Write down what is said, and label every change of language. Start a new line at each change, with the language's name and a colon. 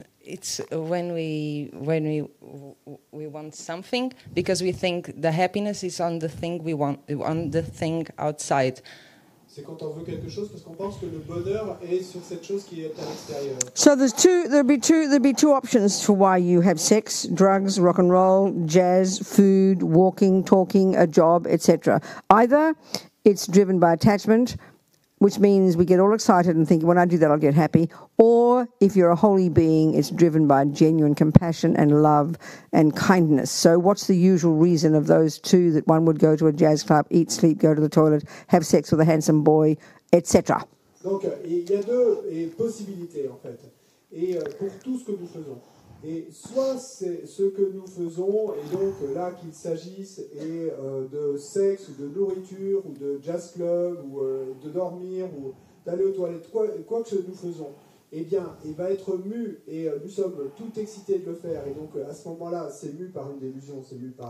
English: It's when we want something because we think the happiness is on the thing we want, on the thing outside.
French: C'est quand on veut quelque chose parce qu'on pense que le bonheur est sur cette chose qui est à l'extérieur.
English: So there'd be two options for why you have sex: drugs, rock and roll, jazz, food, walking, talking, a job, etc. Either it's driven by attachment, which means we get all excited and think, when I do that, I'll get happy. Or if you're a holy being, it's driven by genuine compassion and love and kindness. So what's the usual reason of those two, that one would go to a jazz club, eat, sleep, go to the toilet, have sex with a handsome boy, etc.?
French: Donc, il y a deux possibilités, en fait. Et pour tout ce que nous faisons. Et soit c'est ce que nous faisons, et donc là qu'il s'agisse de sexe, ou de nourriture, ou de jazz club, ou de dormir, ou d'aller aux toilettes, quoi que nous faisons, eh bien, il va être mu, et nous sommes tout excités de le faire, et donc à ce moment-là, c'est mu par une délusion, c'est mu par...